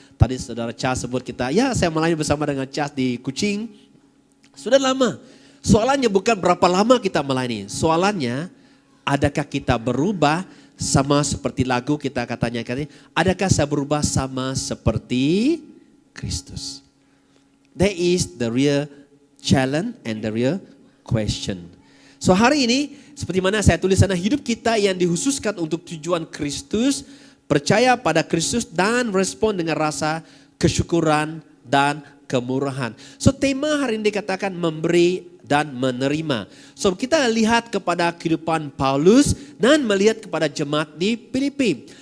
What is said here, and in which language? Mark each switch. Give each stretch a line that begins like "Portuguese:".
Malay: Tadi saudara Charles sebut kita, saya melayani bersama dengan Charles di Kuching. Sudah lama. Soalannya bukan berapa lama kita melayani. Soalannya, adakah kita berubah sama seperti lagu kita katanya. Adakah saya berubah sama seperti Kristus?
English: That is the real challenge and the real question.
Malay: So hari ini, seperti mana saya tulis sana, hidup kita yang dikhususkan untuk tujuan Kristus, percaya pada Kristus dan respon dengan rasa kesyukuran dan kemurahan. So tema hari ini dikatakan memberi dan menerima. So kita lihat kepada kehidupan Paulus dan melihat kepada jemaat di Filipi.